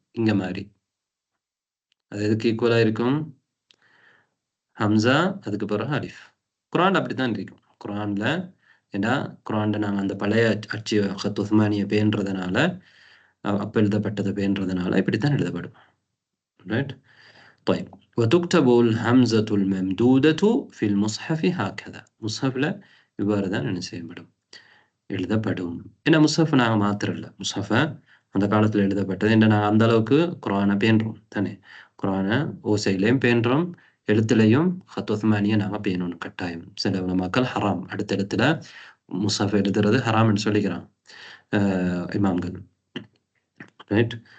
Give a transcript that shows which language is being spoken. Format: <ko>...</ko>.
<ta>இங்க மாதிரி அது எதுக்கு ஈக்குவலா இருக்கும்? ஹம்சா அதுக்கு பிறகு அலிஃப். குரான் அப்படித்தான் இருக்கும். குரான்ல ஏன்னா குரான்ல நாங்கள் அந்த பழைய அச்சு ஹத் உஸ்மானிய பேன்றதுனால, அப்ப எழுதப்பட்டதை பேன்றதுனால இப்படித்தான் எழுதப்படும். ரைட்.</ta> <ar>طيب وتكتب الهمزة الممدودة في المصحف هكذا.</ar> <ta>முஸ்ஹஃப்ல இவ்வாறு தான் என்ன செய்யப்படும்? எழுதப்படும். ஏன்னா முஸ்ஹஃப் நாங்கள் மாத்திரம் இல்லை, முஸ்ஹஃபை அந்த காலத்தில் எழுதப்பட்டது. என்ன நாங்கள் அந்த அளவுக்கு குரானை பேன்றோம் தானே. குரானை ஓசையிலையும் பேன்றோம், எழுத்துலையும் ஹத் உஸ்மானியை நாங்கள் பேணணும் கட்டாயம். சில மக்கள் ஹராம், அடுத்த எழுத்துல முஸ்ஹஃப் எழுதுறது ஹராம்னு சொல்லிக்கிறான் இமாம்கள். ரைட்.</ta>